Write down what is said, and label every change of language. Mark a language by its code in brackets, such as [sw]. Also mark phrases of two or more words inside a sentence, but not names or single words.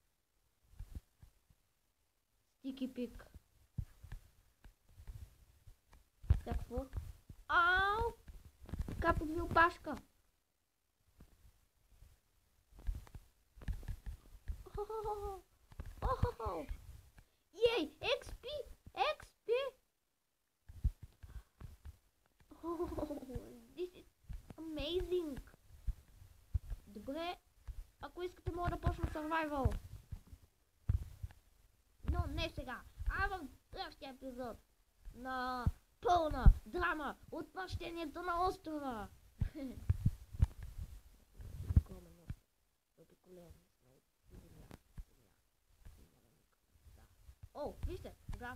[bg] Стики пик. Какво? Ау! Капот ви опашка. Ей! XP! [en] XP! This is amazing! [bg] Добре, ако искате мога да почна survival. Но не сега, а в следващия епизод на пълна драма от посещението на острова. О, вижте, да.